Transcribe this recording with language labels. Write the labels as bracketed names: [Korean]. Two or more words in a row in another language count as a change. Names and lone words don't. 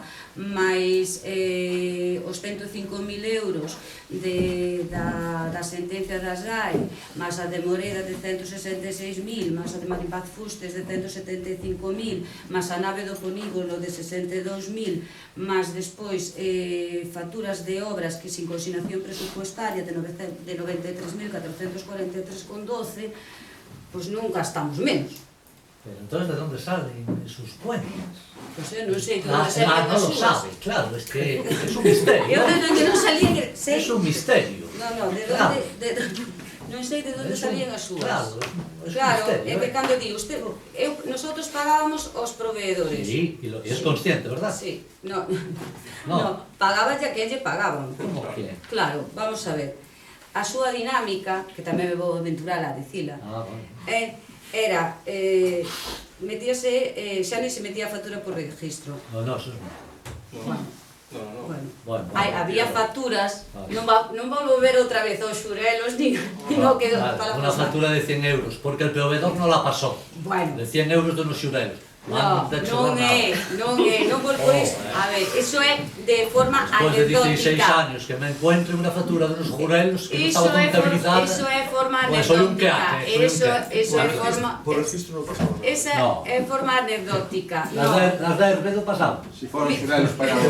[Galician] mais os 105.000 euros da sentencia das GAE, mas a de Moreda de 166.000, mas a de Marimpaz Fustes de 175.000, mas a nave do Polígono de 62.000, mas despois facturas de obras que sin consignación presupuestaria de 93.443,12, pois non gastamos menos. [Spanish] Pero entonces, ¿de dónde salen sus cuentas? [Galician] Pois eu non sei de onde salían as [Spanish] no lo [Galician] súas. [Spanish] sabe, claro, es que es un misterio. [Galician] Eu que non salían, sei. [Spanish] Es un misterio. [Galician] Non, de onde... Non sei de onde salían as súas. Claro, é que cando di usted, [Spanish] nosotros pagábamos [Galician] os proveedores. [Spanish] Sí, y es consciente, ¿verdad? Sí, no, pagaba ya que lle pagaban. ¿Cómo que? Claro, vamos a ver. [Galician] A súa dinámica, que tamén me vou aventurar a dicila, era, metíase, xa ni se metía a factura por registro. [Spanish] No, eso es malo. [Galician] Bueno, había facturas, non vou volver outra vez aos xurelos, [Spanish] ni no quedo para una factura de 100 euros, porque el proveedor no la pasó, de 100 euros de unos xurelos. [Galician] No, non é, non vos por iso. A ver, eso é de forma [Spanish] Después de 16 [Galician] anecdótica. [Spanish] años que me encuentre una factura de unos jurelos que no [Galician] Iso [Spanish] estaba [Galician] é [Spanish] contabilizada. [Galician] forma [Spanish] Pues soy un [Galician] anecdótica. [Spanish] queate, soy un [Galician] Eso é [Spanish] queate. [Galician] forma... [Spanish] Por registro no pasaba nada. [Galician] Esa [Spanish] No. [Galician] é forma anecdótica. [Spanish] Las de Herbedo pasaban. [Galician] Si foron xurelos pagados.